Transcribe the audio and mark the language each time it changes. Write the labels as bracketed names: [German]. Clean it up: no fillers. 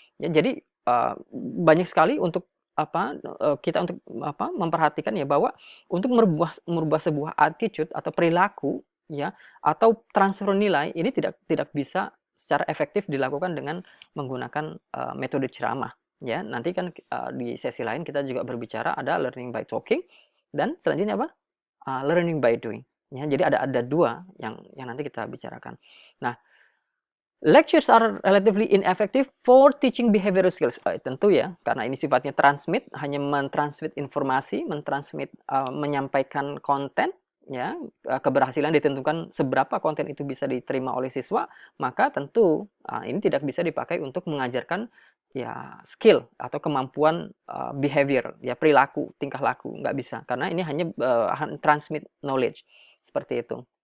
[Indonesian] Ya, jadi banyak sekali untuk kita untuk memperhatikan ya bahwa untuk merubah merubah sebuah attitude atau perilaku ya atau transfer nilai ini tidak bisa secara efektif dilakukan dengan menggunakan metode ceramah ya. Nanti kan di sesi lain kita juga berbicara ada [English] learning by talking [Indonesian] dan selanjutnya apa? [English] Learning by doing. [Indonesian] Ya, jadi ada dua yang nanti kita bicarakan. [English] Nah, lectures are relatively ineffective for teaching behavioral skills. [Indonesian] Tentu ya, karena ini sifatnya transmit, hanya mentransmit informasi, menyampaikan konten, ya keberhasilan ditentukan seberapa konten itu bisa diterima oleh siswa, maka tentu ini tidak bisa dipakai untuk mengajarkan ya skill atau kemampuan behavior, ya perilaku, tingkah laku, nggak bisa, karena ini hanya transmit knowledge seperti itu.